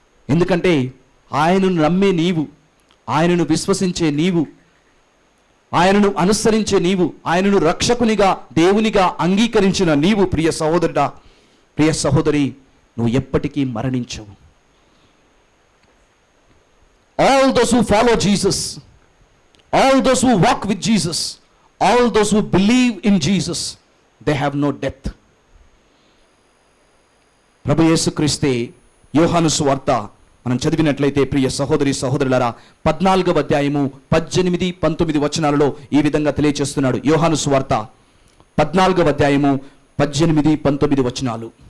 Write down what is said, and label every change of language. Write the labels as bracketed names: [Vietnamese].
[Telugu] ఎందుకంటే ఆయనను నమ్మే నీవు, ఆయనను విశ్వసించే నీవు, ఆయనను అనుసరించే నీవు, ఆయనను రక్షకునిగా, దేవునిగా అంగీకరించిన నీవు ప్రియ సహోదరుడా, ప్రియ సహోదరి, నువ్వు ఎప్పటికీ మరణించవు. [English] All those who follow Jesus, all those who walk with Jesus, all those who believe in Jesus, they have no death. [Telugu] ప్రభు యేసుక్రీస్తే యోహాను సువార్త మనం చదివినట్లయితే ప్రియ సహోదరి సహోదరులారా 14వ అధ్యాయము 18, 19 వచనాలలో ఈ విధంగా తెలియజేస్తున్నాడు. యోహాను సువార్త 14వ అధ్యాయము 18, 19 వచనాలు.